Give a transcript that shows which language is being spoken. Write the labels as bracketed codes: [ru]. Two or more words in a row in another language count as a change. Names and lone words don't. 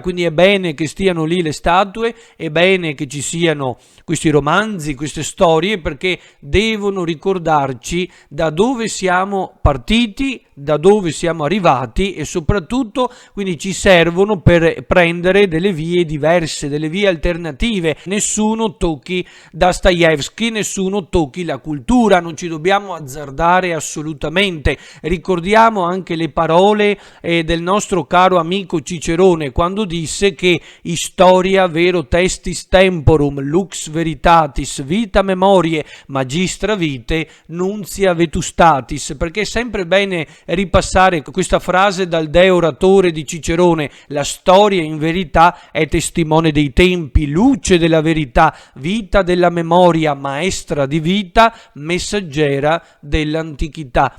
[it] Quindi è bene che stiano lì le statue, è bene che ci siano questi romanzi, queste storie, perché devono ricordarci da dove siamo partiti, da dove siamo arrivati, e soprattutto quindi ci servono per prendere delle vie diverse, delle vie alternative. Nessuno tocchi Dostoevsky, nessuno tocchi la cultura, non ci dobbiamo azzardare assolutamente. Ricordiamo anche le parole del nostro caro amico Cicerone quando disse che [la] historia vero testis temporum lux veritatis vita memoriae magistra vitae nuntia vetustatis, [it] perché è sempre bene ripassare questa frase dal deo oratore di Cicerone: la storia in verità è testimone dei tempi, luce della verità, vita della memoria, maestra di vita, messaggera dell'antichità.